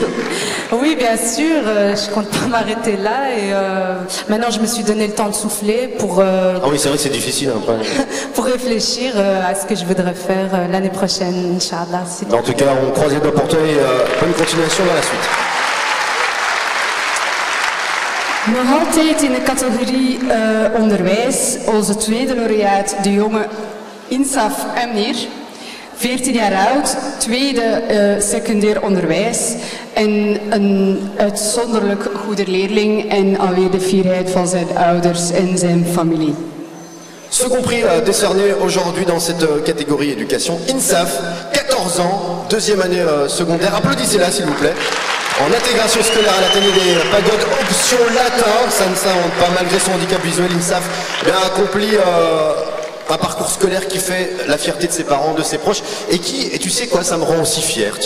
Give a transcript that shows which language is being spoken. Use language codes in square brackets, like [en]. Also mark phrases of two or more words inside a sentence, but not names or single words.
[fr] Oui, bien sûr, je compte pas m'arrêter là, et maintenant je me suis donné le temps de souffler pour... Ah oui, c'est vrai que c'est difficile. Hein, pour réfléchir à ce que je voudrais faire l'année prochaine, Inch'Allah. En tout cas, on croise les doigts pour toi, et bonne continuation dans la suite. [nl] Nog altijd in de categorie onderwijs, onze tweede laureaat, de jonge Insaf Amir. 14 jaar oud, tweede secundair onderwijs en een uitzonderlijk goede leerling en alweer de fierheid van zijn ouders en zijn familie. [fr] Second prix décerné aujourd'hui dans cette catégorie éducation, INSAF, 14 ans, deuxième année secondaire. Applaudissez-la s'il vous plaît. En intégration scolaire à l'Athénée des Pagodes, option latin, ça ne s'invente pas, malgré son handicap visuel, INSAF a accompli un parcours scolaire qui fait la fierté de ses parents, de ses proches, et tu sais quoi, ça me rend aussi fier, tiens.